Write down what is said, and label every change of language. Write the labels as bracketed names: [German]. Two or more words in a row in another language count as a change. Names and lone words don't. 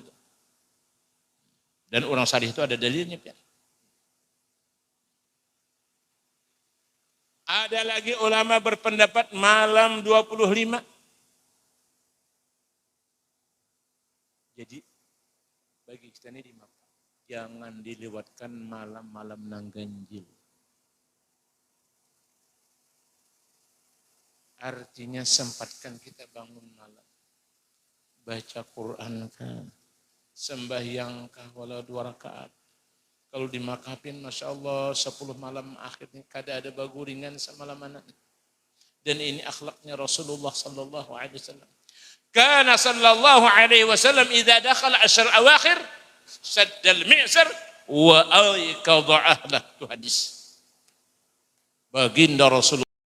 [Indonesian] Dan orang salih itu ada dalilnya, ya. Ada lagi ulama berpendapat malam 25. Jadi bagi kita ini di Makkah, jangan dilewatkan malam-malam nang ganjil. Artinya sempatkan kita bangun malam. Baca Quran kah, sembahyang kah, walau 2 rakaat. [Banjar] Kalau dimakapin, [Arabic] ما شاء الله, [Banjar] 10 malam akhirnya kada ada baguringan semalaman. [Indonesian] Dan ini akhlaknya Rasulullah [Arabic] صلى الله عليه وسلم. كان صلى الله عليه وسلم إذا دخل العشر الأواخر شد المئزر وأيقظ أهله. [Indonesian] Itu hadis. Baginda Rasulullah